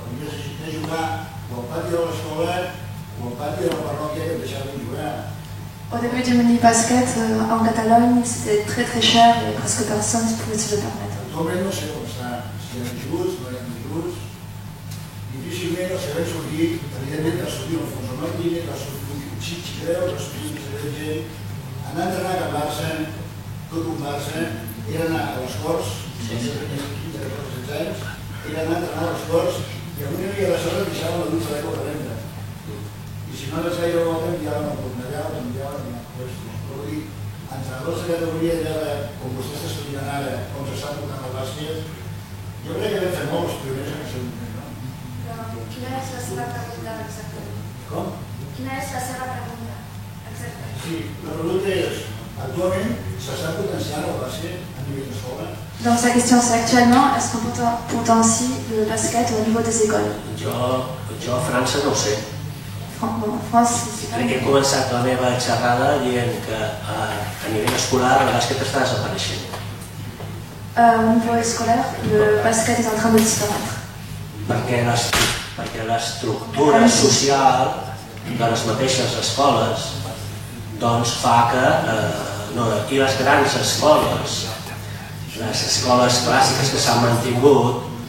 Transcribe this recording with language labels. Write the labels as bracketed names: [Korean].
[Catalan] Havies de jugar o al pati de l'escola o al pati de la parròquia que et deixaven jugar. [French] Au début du mini-basket en Catalogne, c'était très très cher et presque personne ne pouvait se le permettre. [Catalan] Actualment no sé com està, si eren ajuts, no eren ajuts. Difícilment els que van sortir, evidentment va sortir Alfonso Martínez, va sortir Xichireu, va sortir més gent, anar a entrenar a Barça, tot un Barça, era anar a les Corts, sense tenir 15 o 16 anys, era anar a entrenar a les Corts i avui no hi havia la sort que deixaven la dutxa d'aigua calenta. I si no les feia la canviaven el Cornellà, el canviaven en puestos. Però vull dir, entrenadors de categoria com vostè està estudiant ara, com s'està tocant el bàsquet, jo crec que vam fer molts pioners en aquest moment, no? Quina és la seva pregunta exactament? Com? Quina és la seva pregunta exactament? Sí, la pregunta és, actualment s'està potenciant el bàsquet a nivell d'escola? [French] Donc sa question c'est actuellement, est-ce qu'on potencie le basket au niveau des écoles? [Catalan] Jo a França no ho sé. [French] En France, c'est pas [Catalan] Crec que he començat la meva xerrada dient que a nivell escolar el bàsquet està desapareixent. [French] Au niveau scolaire, le basket est en train de disparaître. [Catalan] Perquè l'estructura social de les mateixes escoles doncs fa que i les grans escoles, les escoles clàssiques que s'han mantingut,